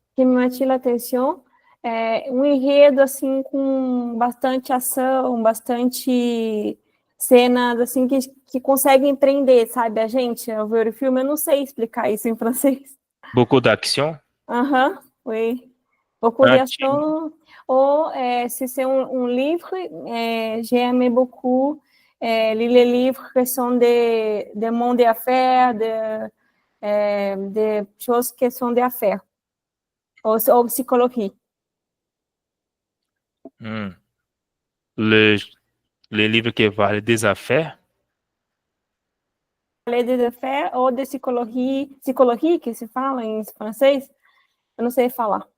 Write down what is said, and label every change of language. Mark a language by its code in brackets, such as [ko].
[pt] Que me atira a atenção. Um enredo, assim, com bastante ação, bastante cenas, assim, que conseguem prender, sabe? A gente, ao ver o filme, eu não sei explicar isso em francês. [fr] Beaucoup d'action? Oui. Beaucoup d'action. Ou, si c'est un livre, j'aime beaucoup lire les livres qui sont de monde d'affaires, de choses qui sont d'affaires, ou psychologie. Les livres qui valent des affaires? Parler des affaires ou de psicologie, [pt] que se fala em francês, eu não sei falar.